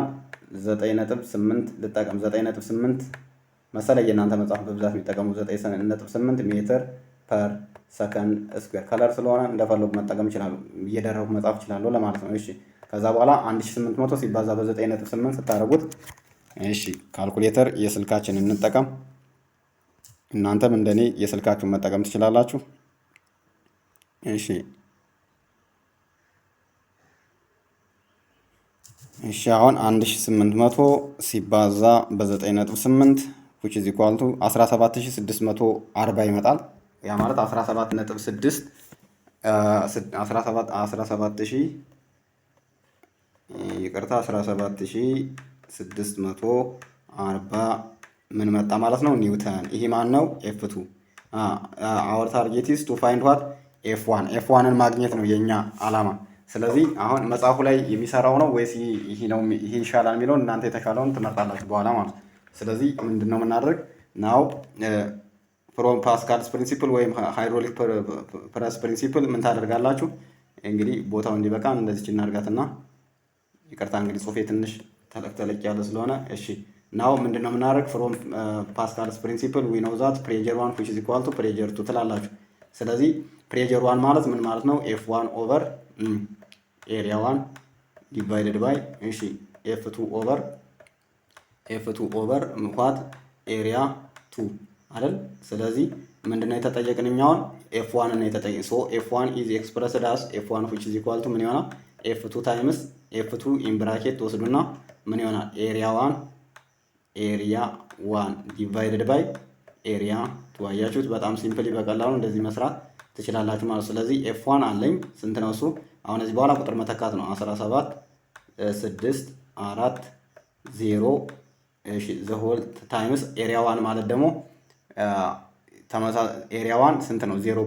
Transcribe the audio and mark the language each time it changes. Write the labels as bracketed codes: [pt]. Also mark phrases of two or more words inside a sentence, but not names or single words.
[am] 9.8 ልጠቀም። 9.8 መሰለኝ የእናንተ መጽሐፍ በብዛት የሚጠቀሙ 9.8 [en] meter per second square። [am] ከለር ስለሆነ እንደፈለጉ መጠቀም ይችላሉ፣ እየደረጉ መጻፍ ይችላሉ ለማለት ነው። እሺ ከዛ በኋላ 1800 ሲባዛ በ9.8 ስታደርጉት እሺ ካልኩሌተር የስልካችንን እንጠቀም። እናንተም እንደኔ የስልካችሁን መጠቀም ትችላላችሁ። እሺ አሁን 1800 ሲባዛ በ9.8 [en] which is equal to [am] 17640 ይመጣል። ያ ማለት 17.6 17640 ምን መጣ ማለት ነው? ኒውተን። ይሄ ማን ነው? F2። [en] our target is to find what [am] F1ን ማግኘት ነው የኛ አላማ። ስለዚህ አሁን መጽሐፉ ላይ የሚሰራው ነው ወይስ ይሄ ይሻላል የሚለውን እናንተ የተሻለውን ትመርጣላችሁ በኋላ ማለት ነው። ስለዚህ ምንድነው የምናደርግ [en] now from Pascal's principle [am] ወይም [en] hydraulic press principle [am] ምን ታደርጋላችሁ? እንግዲህ ቦታው እንዲበቃ እንደዚህ እናርጋትና ይቅርታ እንግዲህ ጽሁፌ ትንሽ ተለቅ ያለ ስለሆነ እሺ ናው ምንድነው የምናደርግ? [en] from Pascal's principle we know that pressure 1 which is equal to pressure 2 [am] ትላላችሁ። ስለዚህ ፕሬዠር 1 ማለት ምን ማለት ነው? [en] F1 over area 1 divided by እሺ F2 over ምኳት area 2 አይደል? [am] ስለዚህ ምንድነው የተጠየቅን? እኛውን F1 ነው የተጠየቅን። ሶ [en] F1 is expressed as F1 which is equal to [am] ምን ይሆናል? [en] F2 times F2 in bracket ወስዱና ምን ይሆናል? area 1 divided by area 2። አያችሁት? [am] በጣም ሲምፕሊ በቀላሉ እንደዚህ መስራት ትችላላችሁ ማለት። ስለዚህ F1 አለኝ ስንት ነው እሱ? አሁን እዚህ በኋላ ቁጥር መተካት ነው። 17 640 እሺ [en] the whole times area one [am] ማለት ደግሞ [en] area one [am] ስንት ነው?